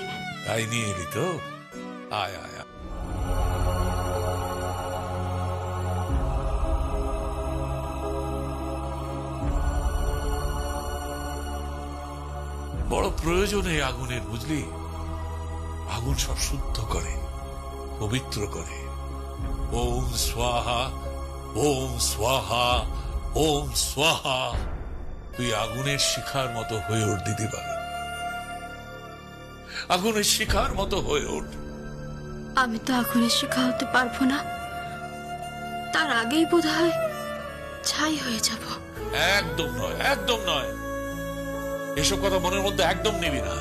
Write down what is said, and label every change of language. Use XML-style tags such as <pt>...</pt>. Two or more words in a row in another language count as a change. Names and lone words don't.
<bn>তাই নিয়ে এলি তো? আয় আয় আয়। বড় প্রয়োজন এই আগুনের, বুঝলি? আগুন সব শুদ্ধ করে, পবিত্র করে।</bn> <sa>ওম স্বাহা, ওম স্বাহা, ওম স্বাহা।</sa> <bn>তুই আগুনের শিখার মতো হয়ে ওঠ দিদিভাই, আগুনের শিখার মতো হয়ে ওঠ। আমি তো আগুনের শিখা হতে পারবো না, তার আগেই বোধহয় ছাই হয়ে যাব। একদম নয়, একদম নয়, এসব কথা মনের মধ্যে একদম নিবি না।</bn>